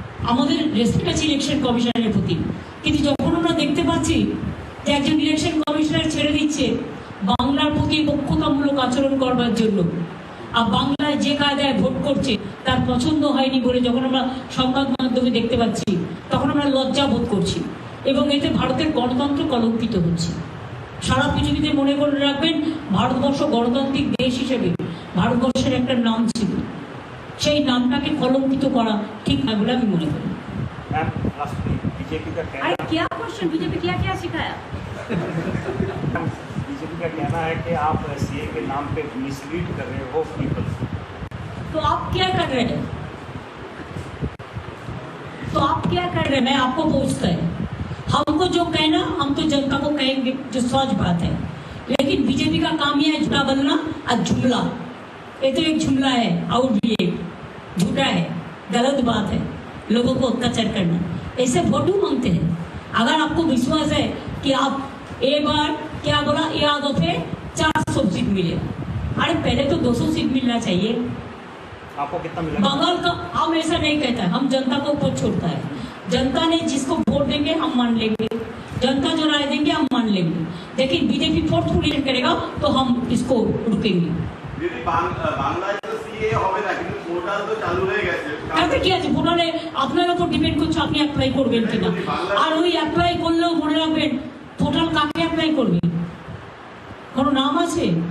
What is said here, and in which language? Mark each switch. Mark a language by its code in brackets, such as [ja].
[bn] আমাদের রেসপেক্ট আছে ইলেকশন কমিশনের প্রতি, কিন্তু যখন আমরা দেখতে পাচ্ছি যে একজন ইলেকশন কমিশনার ছেড়ে দিচ্ছে বাংলার প্রতি পক্ষতামূলক আচরণ করবার জন্য, আর বাংলায় যে কায়দায় ভোট করছে তার পছন্দ হয়নি বলে যখন আমরা সংবাদ মাধ্যমে দেখতে পাচ্ছি, তখন আমরা লজ্জা বোধ করছি এবং এতে ভারতের গণতন্ত্র কলঙ্কিত হচ্ছে। সারা পৃথিবীতে মনে করে রাখবেন, ভারতবর্ষ গণতান্ত্রিক দেশ হিসেবে ভারতবর্ষের একটা নাম ছিল, সেই নামটাকে কলঙ্কিত করা ঠিক না বলে আমি মনে করি। [hi] मैम बीजेपी का कहना, अरे क्या क्वेश्चन, बीजेपी क्या क्या सिखाया? बीजेपी का कहना है कि आप सीए के नाम पे मिसलीड कर रहे हो पीपल। तो आप क्या कर रहे हैं? तो आप क्या कर रहे हैं? मैं आपको पूछता है। हमको जो कहना हम तो जनता को कहेंगे, जो सच बात है। लेकिन बीजेपी का काम यह है झूठा बोलना और जुमला। ये तो एक जुमला है और भी एक झूठा है, गलत बात है, लोगों को अत्याचार करना। ऐसे वोटू मांगते हैं। अगर आपको विश्वास है कि आप एक बार क्या बोला, या दफे 400 सीट मिले, अरे पहले तो 200 सीट मिलना चाहिए। आपको कितना मिला? बंगाल का हम ऐसा नहीं कहता है, हम जनता को ऊपर छोड़ता है। जनता ने जिसको वोट देंगे हम मान लेंगे, जनता जो राय देंगे हम मान लेंगे। लेकिन बीजेपी फोर्सफुली करेगा तो हम इसको रुकेंगे। [bn] বাংলায় তো সিএ হবে না, কিন্তু পোর্টাল তো চালু হয়ে গেছে। তাতে কি আছে? ভোটারে আপনার উপর ডিপেন্ড করছে আপনি অ্যাপ্লাই করবেন কিনা। আর ওই অ্যাপ্লাই করলেও মনে রাখবেন, পোর্টাল কাকে অ্যাপ্লাই করবে? কোনো নাম আছে?